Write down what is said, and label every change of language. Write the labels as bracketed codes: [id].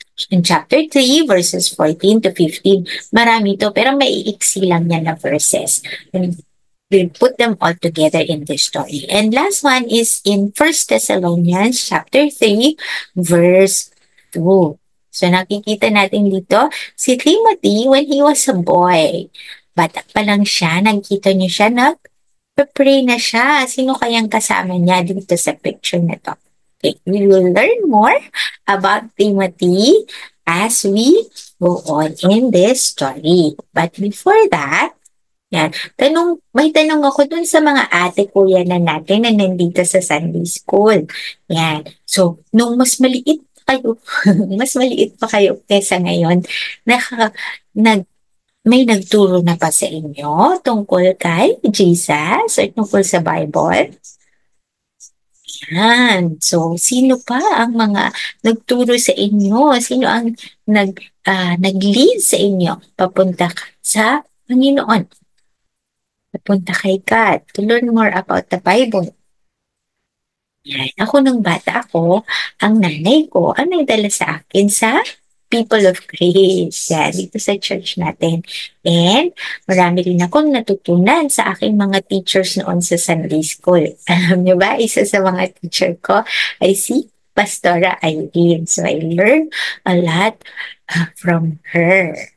[en] In chapter 3, verses 14 to 15, [tl] marami to, pero maiiksi lang yan na verses. [en] And we'll put them all together in this story. And last one is in 1 Thessalonians chapter 3, verse 2. So [tl] nakikita natin dito, [en] si Timothy when he was a boy. [tl] Bata pa lang siya, nakikita niyo siya, nag-pray na siya. Sino kayang kasama niya dito sa picture na to? [en] Okay, we will learn more about Timothy as we go on in this story. But before that, [tl] yan, may tanong ako dun sa mga ate kuya na natin na nandito sa Sunday School. Yan. So, nung mas maliit pa kayo, mas maliit pa kayo kesa ngayon, may nagturo na pa sa inyo tungkol kay Jesus or tungkol sa Bible? Yan. So, sino pa ang mga nagturo sa inyo? Sino ang nag-lead sa inyo papunta sa Panginoon? Papunta kay [en] God to learn more about the Bible. [tl] Yan. Ako nung bata ako, ang nanay ko ang nagdala sa akin sa People of Grace. Yan, dito sa church natin. And marami rin akong natutunan sa aking mga teachers noon sa Sunday School. Alam niyo ba, isa sa mga teacher ko ay si Pastora Irene. [en] So I learned a lot from her.